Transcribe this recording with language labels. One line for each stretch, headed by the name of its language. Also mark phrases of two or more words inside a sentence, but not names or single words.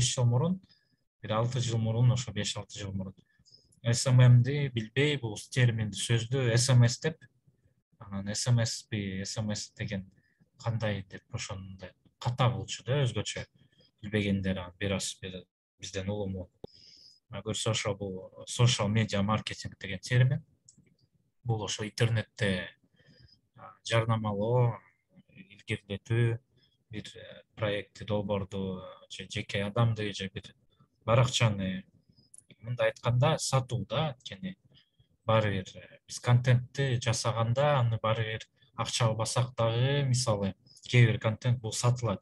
Kyrgyz: 5 жыл мурун, бир 6 жыл мурун, ошо 5-6 жыл мурун СММди билбей, бул терминди, сөздү СМС деп, анан СМС деген кандай деп ошондой ката кылчу да, өзгөчө билбегендер бир аз бизден улуу. Көрсө ошо бул
English: social media marketing
Kyrgyz: деген термин. Бул ошо интернетте жарнамалоо, илгерилетүү, бир проектти, долбоорду же жеке адамды же бир баракчаны, мындай айтканда, сатуу да. Анткени баары бир биз контентти жасаганда аны баары бир акча албасак дагы, мисалы кээ бир контент бул сатылат.